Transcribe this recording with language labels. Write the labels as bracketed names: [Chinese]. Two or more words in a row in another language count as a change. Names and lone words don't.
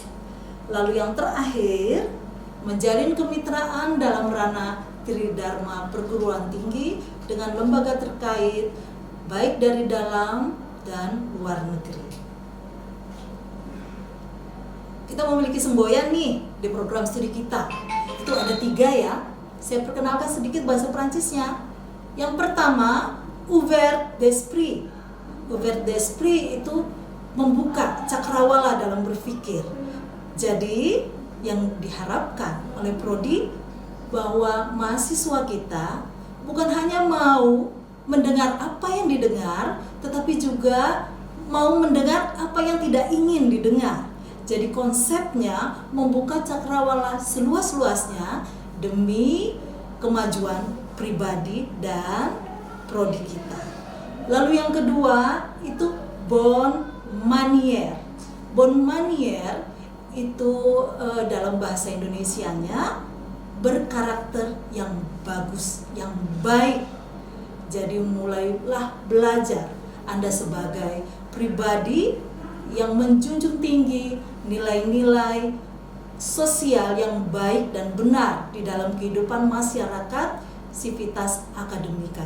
[Indonesian] Lalu yang terakhir, menjalin kemitraan dalam ranah Tridharma perguruan tinggi dengan lembaga terkait baik dari dalam dan luar negeri. Kita memiliki semboyan nih di program studi kita. Itu ada 3 ya. Saya perkenalkan sedikit bahasa Prancisnya. Yang pertama, [French] ouvert d'esprit. Ouvert d'esprit [Indonesian] itu membuka cakrawala dalam berpikir. Jadi yang diharapkan oleh prodi bahwa mahasiswa kita bukan hanya mau mendengar apa yang didengar, tetapi juga mau mendengar apa yang tidak ingin didengar. Jadi konsepnya membuka cakrawala seluas-luasnya demi kemajuan pribadi dan prodi kita. Lalu yang kedua itu [French] bonne manière. Bonne manière [Indonesian] itu dalam bahasa Indonesianya berkarakter yang bagus, yang baik. Jadi mulailah belajar Anda sebagai pribadi yang menjunjung tinggi nilai-nilai sosial yang baik dan benar di dalam kehidupan masyarakat, sivitas akademika kita.